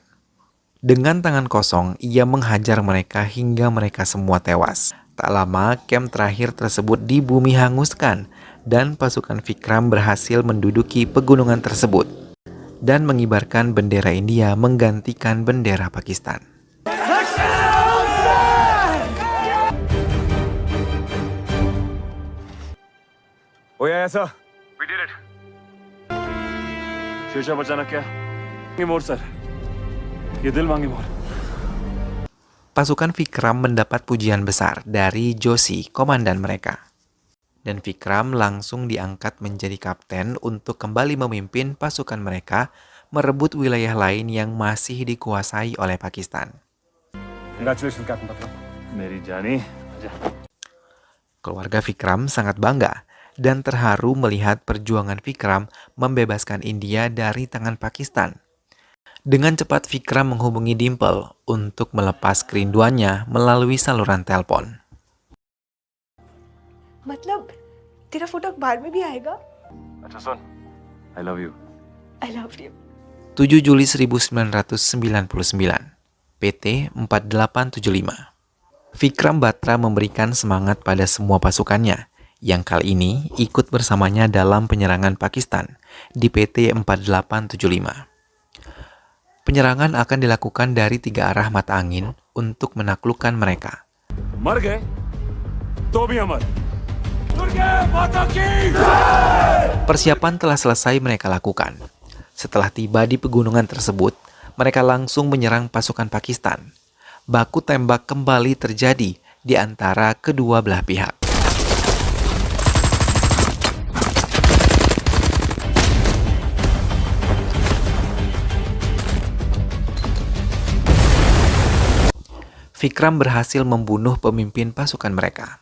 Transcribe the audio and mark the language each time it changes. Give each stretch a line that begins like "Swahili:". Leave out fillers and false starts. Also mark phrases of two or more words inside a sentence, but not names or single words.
Indonesian: Dengan tangan kosong, ia menghajar mereka hingga mereka semua tewas. Tak lama, kamp terakhir tersebut dibumi hanguskan dan pasukan Vikram berhasil menduduki pegunungan tersebut dan mengibarkan bendera India menggantikan bendera Pakistan.
English: Oh yeah, sir. We did it.
Hindi: शेरशाह बचाना क्या?
English: more sir.
Hindi: ये दिल मांगे मोर.
Indonesian: Pasukan Vikram mendapat pujian besar dari Joshi, komandan mereka. Dan Vikram langsung diangkat menjadi kapten untuk kembali memimpin pasukan mereka merebut wilayah lain yang masih dikuasai oleh Pakistan.
English: Congratulations, Captain Patram.
Hindi: मेरी जानी.
Indonesian: Keluarga Vikram sangat bangga dan terharu melihat perjuangan Vikram membebaskan India dari tangan Pakistan. Dengan cepat Vikram menghubungi Dimple untuk melepas kerinduannya melalui saluran telepon.
Hindi: मतलब तेरा फोटो अखबार में भी आएगा? अच्छा सुन.
English: I love you. I love you.
Indonesian: 7 Juli 1999, PT 4875. Vikram Batra memberikan semangat pada semua pasukannya yang kali ini ikut bersamanya dalam penyerangan Pakistan di PT 4875. Penyerangan akan dilakukan dari 3 arah mata angin untuk menaklukkan mereka.
Hindi: मर गए तो भी अमर.
Indonesian: Persiapan telah selesai mereka lakukan. Setelah tiba di pegunungan tersebut, mereka langsung menyerang pasukan Pakistan. Baku tembak kembali terjadi di antara kedua belah pihak. Vikram berhasil membunuh pemimpin pasukan mereka.